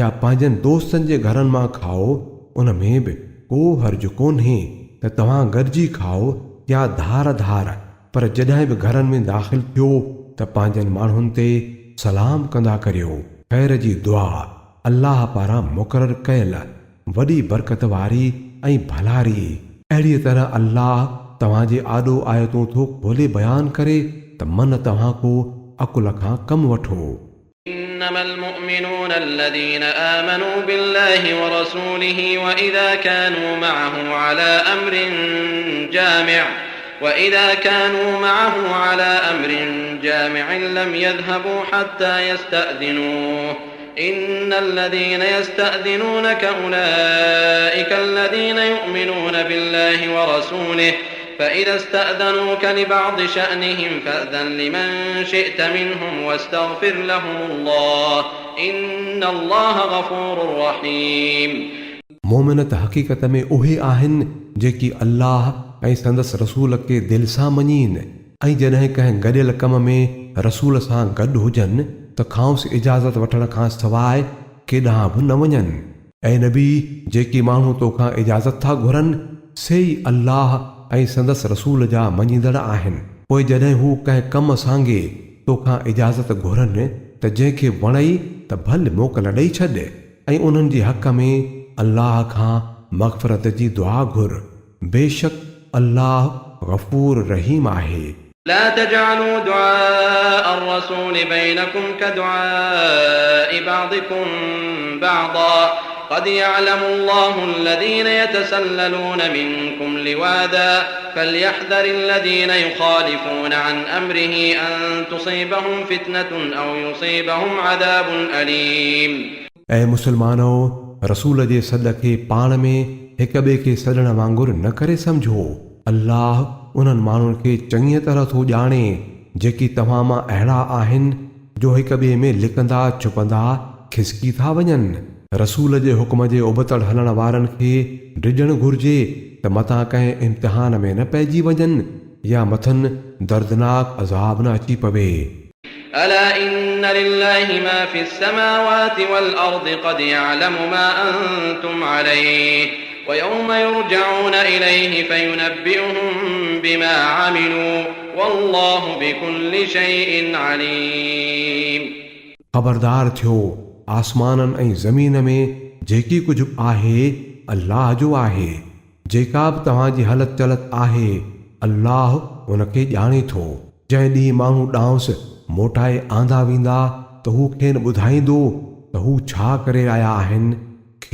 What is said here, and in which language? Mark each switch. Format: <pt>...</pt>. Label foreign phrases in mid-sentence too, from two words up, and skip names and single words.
<sd>पंहिंजनि दोस्तनि जे घरनि मां खाओ उन में बि को हर्ज कोन्हे त तव्हां गॾिजी खाओ या धार धार पर जॾहिं बि घरनि में दाख़िल थियो त पंहिंजनि माण्हुनि ते सलाम कंदा करियो ख़ैर जी दुआ अल्लाह पारां मुक़ररु कयल वॾी बरकत वारी ऐं भलारी अहिड़ीअ तरह अल्लाह तव्हांजे आॾो आयतूं थो खोले बयानु करे त मन तव्हां को अकुल खां कमु वठो.</sd> <ar>إنما المؤمنون الذين آمنوا بالله ورسوله وإذا كانوا معه على أمر جامع لم يذهبوا حتى يستأذنوه إن الذين يستأذنونك أولئك الذين يؤمنون بالله ورسوله فإذا استأذنوك لبعض شأنهم فأذن لمن شئت منهم واستغفر لهم الله إن الله غفور رحيم.</ar> <sd>मोमिन त हक़ीक़त में उहे आहिनि जेकी अल्लाह ऐं संदसि रसूल खे दिलि सां मञीनि ऐं जॾहिं कंहिं गॾियल कम में रसूल सां गॾु हुजनि त खांसि इजाज़त वठण खां सवाइ केॾांहुं बि न वञनि. ऐं नबी जेकी माण्हू तोखां इजाज़त था घुरनि से ई अल्लाह ऐं संदसि रसूल जा मञींदड़ आहिनि. पोइ जॾहिं हू कंहिं कम सांगे तोखां इजाज़त घुरनि त जंहिंखे वणई त भले मोकल ॾेई छॾ ऐं उन्हनि जे हक़ में अल्लाह खां मग़फ़िरत जी दुआ घुर. बेशक अल्लाह गफ़ूर रहीम आहे.</sd> <ar>لا تجعلوا دعاء الرسول بينكم كدعاء بعضكم بعضا قد يعلم الله الذين يتسللون منكم لواذا فليحذر الذين يخالفون عن أمره أن تصيبهم فتنة أو يصيبهم عذاب أليم.</ar> <sd>ऐं मुसलमानो रसूल जे सॾ खे पाण में हिक ॿिए खे सॾण वांगुरु न करे सम्झो. अल्लाह उन्हनि माण्हुनि खे चङीअ तरह थो ॼाणे जेकी तव्हां मां अहिड़ा आहिनि जो हिक ॿिए में लिकंदा छुपंदा खिसकी था वञनि. रसूल जे हुक्म जे उबतड़ हलण वारनि खे डिॼणु घुर्जे त मथां कंहिं इम्तिहान में न पइजी वञनि या मथनि दर्दनाक अज़ाब न अची पवे.</sd> <ar>ألا إن لله ما في السماوات والأرض قد يعلم ما أنتم عليه ويوم يرجعون إليه فينبئهم بما عملوا والله بكل شيء عليم.</ar> <sd>खबरदार थियो आसमाननि ऐं ज़मीन में जेकी कुझु आहे अल्लाह जो आहे. जेका बि तव्हांजी हलत चलत आहे अल्लाह उनखे ॼाणे थो. जंहिं ॾींहुं माण्हू ॾांहुंसि मोटाए आंदा वेंदा त हू खेनि ॿुधाईंदो त हू छा करे आया आहिनि.</sd>